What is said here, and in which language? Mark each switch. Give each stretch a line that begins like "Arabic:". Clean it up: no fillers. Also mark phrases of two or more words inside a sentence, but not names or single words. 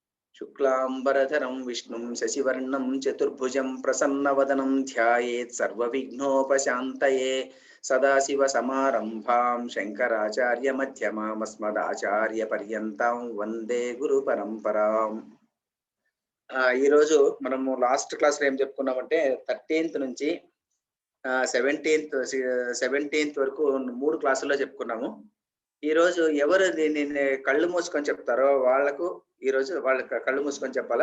Sanskrit: शुक्लांबरधरं विष्णुं शशिवर्णं चतुर्भुजं प्रसन्नवदनं ध्यायेत् सर्वविघ्नोपशान्तये सदाशिवसमारम्भां शंकराचार्यमध्यमाम् अस्मदाचार्यपर्यन्तां वंदे गुरुपरंपरां।
Telugu: ఈ రోజు మనము
English: last class
Telugu: లో ఏం చెప్పుకున్నామంటే 13th నుంచి 17th వరకు 3 క్లాసుల్లో చెప్పుకున్నాము. ఈ రోజు ఎవరు దీన్ని కళ్ళు మూసుకొని చెప్తారో వాళ్ళకు ఈ రోజు వాళ్ళకి కళ్ళు మూసుకొని చెప్పాలా.